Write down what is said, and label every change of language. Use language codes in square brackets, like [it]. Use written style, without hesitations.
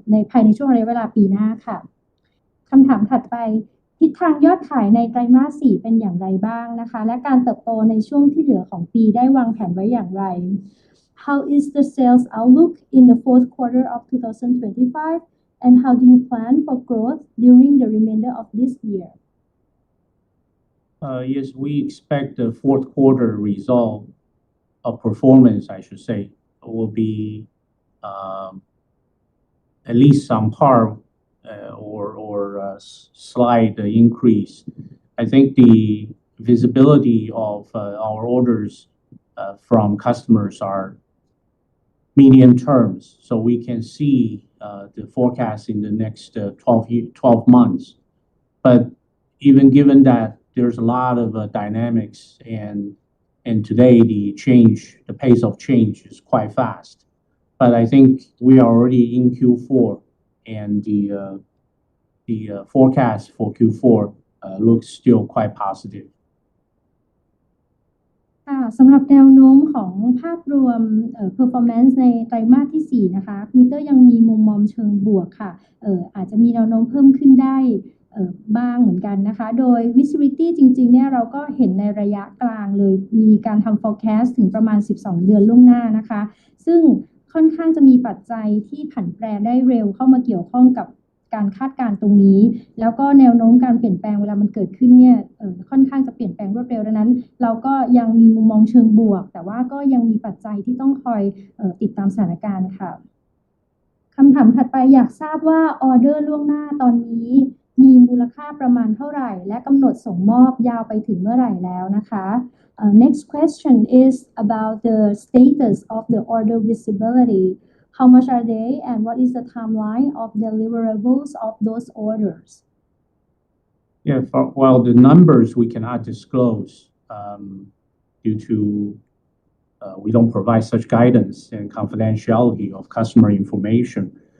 [th] ภายในช่วงระยะเวลาปีหน้าค่ะคำถามถัดไปทิศทางยอดขายในไตรมาส 4เป็นอย่างไรบ้างนะคะและการเติบโตในช่วงที่เหลือของปีได้วางแผนไว้อย่างไร [en] How is the sales outlook in the fourth quarter of 2025 and how do you plan for growth during the remainder of this year? Yes, we expect the fourth quarter result of performance, I should say, will be at least some par or slight increase. I think the visibility of our orders from customers are medium terms, so we can see the forecast in the next 12 months. But even given that there's a lot of dynamics and today the pace of change is quite fast. But I think we are already in Q4 and the forecast for Q4 looks still quite positive. [th] ค่ะสำหรับแนวโน้มของภาพรวมperformance ในไตรมาสที่4นะคะมิเตอร์ยังมีมุมมองเชิงบวกค่ะอาจจะมีแนวโน้มเพิ่มขึ้นได้บ้างเหมือนกันนะคะโดย visibility จริงๆเนี่ยเราก็เห็นในระยะกลางเลยมีการทำ forecast ถึงประมาณ12เดือนล่วงหน้านะคะซึ่ง ค่อนข้างจะมีปัจจัยที่ผันแปรได้เร็วเข้ามาเกี่ยวข้องกับการคาดการณ์ตรงนี้แล้วก็แนวโน้มการเปลี่ยนแปลงเวลามันเกิดขึ้นเนี่ยค่อนข้างจะเปลี่ยนแปลงรวดเร็วดังนั้นเราก็ยังมีมุมมองเชิงบวกแต่ว่าก็ยังมีปัจจัยที่ต้องคอย ติดตามสถานการณ์ค่ะคำถามถัดไปอยากทราบว่าออเดอร์ล่วงหน้าตอนนี้มีมูลค่าประมาณเท่าไหร่และกำหนดส่งมอบยาวไปถึงเมื่อไหร่แล้วนะคะ [en] Next question is about the status of the order visibility. How much are they and what is the timeline of deliverables of those orders? Yeah, well, the numbers we cannot disclose due to we don't provide such guidance and confidentiality of customer information.